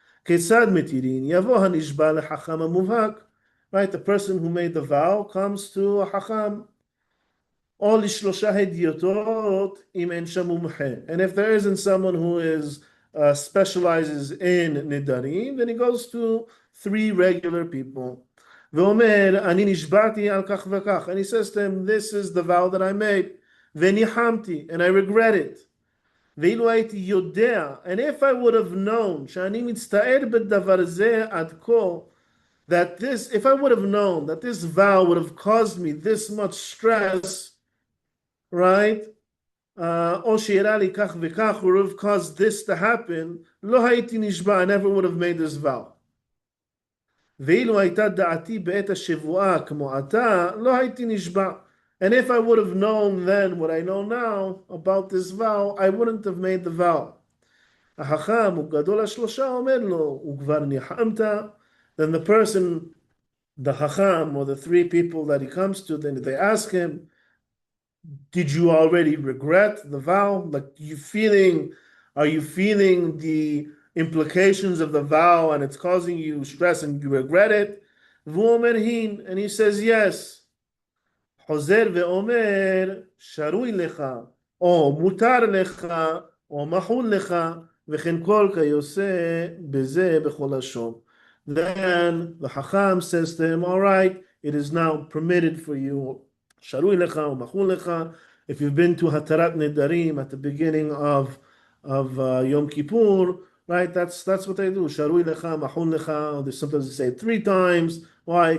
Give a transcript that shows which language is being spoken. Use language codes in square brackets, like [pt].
[he] Kesad metirin, yavo hanishba lechacham muvhak. [en] Right, the person who made the vow comes to a hacham. [he] Or lishlosha hediotot im en sham mumche. [en] And if there isn't someone who is specializes in nidarim, then he goes to 3 regular people. [he] ואומר, אני נשבעתי על כך וכך. [en] And he says to him, this is the vow that I made. [he] וניחמתי, [en] and I regret it. [he] ואילו הייתי יודע, [en] and if I would have known, [he] שאני מצטער בדבר זה עד כה, [en] that this, if I would have known that this vow would have caused me this much stress, right? [he] או שיראה לי כך וכך, [en] would have caused this to happen, [he] לא הייתי נשבע, [en] I never would have made this vow. [he] ואילו הייתה דעתי בעת השבועה כמו עתה, לא הייתי נשבע. [en] And if I would have known then what I know now about this vow, I wouldn't have made the vow. [he] החכם וגדול השלושה אומר לו, וכבר ניחמת, [en] then the person, the hacham or the 3 people that he comes to, then they ask him, did you already regret the vow? Like, are you feeling the implications of the vow and it's causing you stress and you regret it? And he says yes. [he] חוזר ואומר, שרוי לך, או מותר לך, או מחול לך, וכן כל כיוצא בזה בכל לשון. [en] Then the Hacham says to him, all right, it is now permitted for you, [he] שרוי לך, או מחול לך, [en] if you've been to Hatarat Nedarim at the beginning of Yom Kippur, right? That's what they do. [he] Sharui lecha, mahun lecha. [en] There's sometimes they say it 3 times. Why?